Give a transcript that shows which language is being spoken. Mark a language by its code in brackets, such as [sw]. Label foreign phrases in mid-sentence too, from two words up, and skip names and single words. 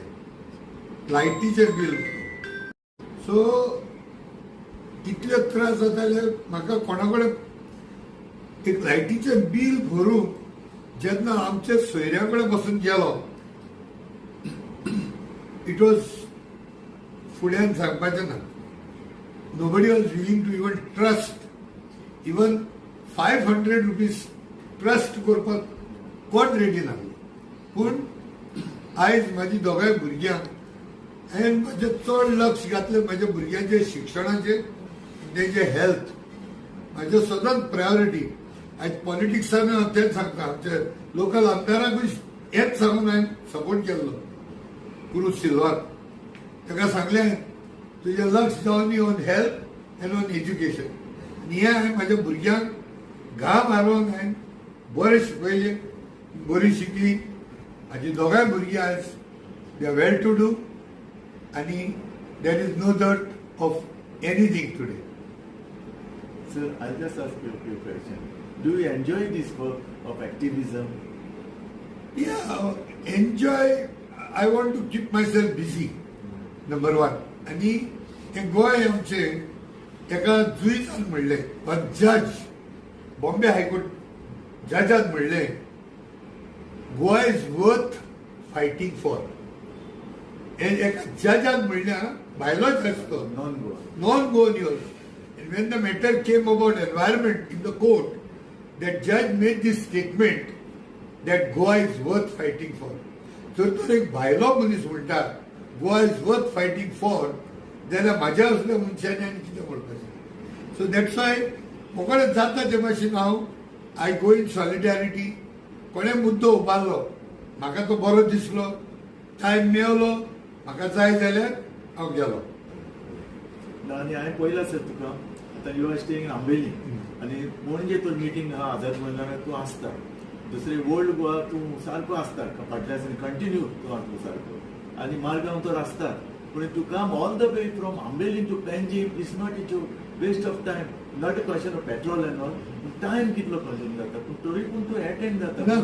[kok] लायटीचें बील सो इतले त्रास जाताले म्हाका कोणा कडेन एक लायटीचें बील भरूंक जेन्ना आमच्या सोयऱ्या कडेन बसून गेलो [en] it was [kok] फुड्यान सांगपाचें ना. [en] Nobody was willing to even trust even 500 rupees [kok] ट्रस्ट करपाक कोण रेडी ना. पूण आयज म्हाजी दोगांय भुरग्यांक हांवें म्हाजें चड लक्ष घातलें म्हाज्या भुरग्यांचे शिक्षणाचेर तेंचे हेल्थ म्हाज्यो सदांच प्रायोरिटी. आयज पॉलिटिक्सान हांव तेंच सांगता आमचे लोकल आमदाराकूय हेंच सांगून हांवें सपोर्ट केल्लो पुरुश सिल्वार. ताका सांगलें तुजें लक्ष जावन [en] on health and on education. [kok] आनी हें हांवें म्हाज्या भुरग्यांक घा मारून हांवें बरें शिकयलें बरी शिकली. म्हाजी दोगांय भुरगीं आयज [en] they are well to do आनी there is no doubt of anything today. Sir, I'll just ask you a few questions. Do you enjoy this work of activism? Yeah, enjoy. I want to keep myself busy. Number one. [kok] आनी हें गोंय आमचें एका जुईजान म्हणलें जज बॉम्बे हायकोर्ट जजान म्हणलें [en] Goa is worth fighting for. [kok] हें एका जजान म्हणलें भायलो जज तो [en] non Goan yours. And when the matter came about environment in the court, that judge made this statement that Goa is worth fighting for. [kok] So तो एक भायलो मनीस म्हणटा [en] Goa is worth fighting for, [kok] जाल्यार म्हाज्या असल्या मनशांनी आनी कितें म्हणपाचें. [en] so that's why [kok] म्हाका जाता ते भाशेन हांव [en] I go in solidarity. [kok] कोणें मुद्दो उबारलो म्हाका तो बरो दिसलो टायम मेळलो म्हाका जाय जाल्यार हांव गेलो. आनी हांवें पळयलां सर तुका आतां [en] you are staying in Ambeli [kok] आनी पणजे तो मिटींग आहा आझाद मैदानार तूं आसता. दुसरे ओल्ड गोवा तूं सारको आसता फाटल्यान कंटिन्यू तूं आसलो सारको आनी मारगांव तर आसता पूण [en] to come all the way from Ambeli to Panjim is not it waste of time not a question of petrol and all [kok] टायम कितलो कंज्यूम जाता पूण तरी पूण तूं एटेंड जाता